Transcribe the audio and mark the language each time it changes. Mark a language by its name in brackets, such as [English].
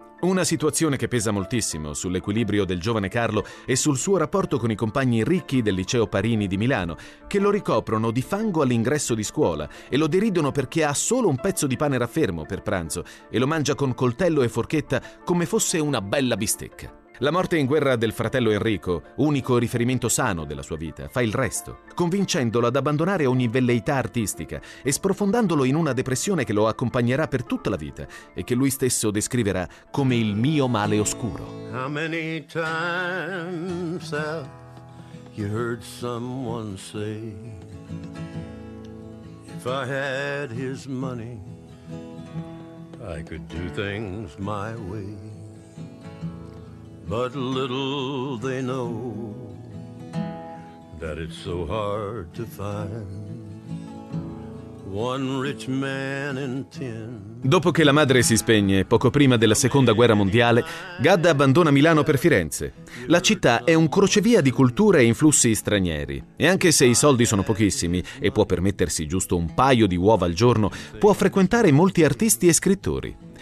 [Italian] Una situazione che pesa moltissimo sull'equilibrio del giovane Carlo e sul suo rapporto con i compagni ricchi del liceo Parini di Milano, che lo ricoprono di fango all'ingresso di scuola e lo deridono perché ha solo un pezzo di pane raffermo per pranzo e lo mangia con coltello e forchetta come fosse una bella bistecca. La morte in guerra del fratello Enrico, unico riferimento sano della sua vita, fa il resto, convincendolo ad abbandonare ogni velleità artistica e sprofondandolo in una depressione che lo accompagnerà per tutta la vita e che lui stesso descriverà come il mio male oscuro. [English] How many times have you heard someone say, if I had his money, I could do things my way. But little they know that it's so hard to find One rich man in ten. [Italian] Dopo che la madre si spegne, poco prima della Seconda Guerra Mondiale, Gadda abbandona Milano per Firenze. La città è un crocevia di culture e influssi stranieri. E anche se i soldi sono pochissimi e può permettersi giusto un paio di uova al giorno, può frequentare molti artisti e scrittori.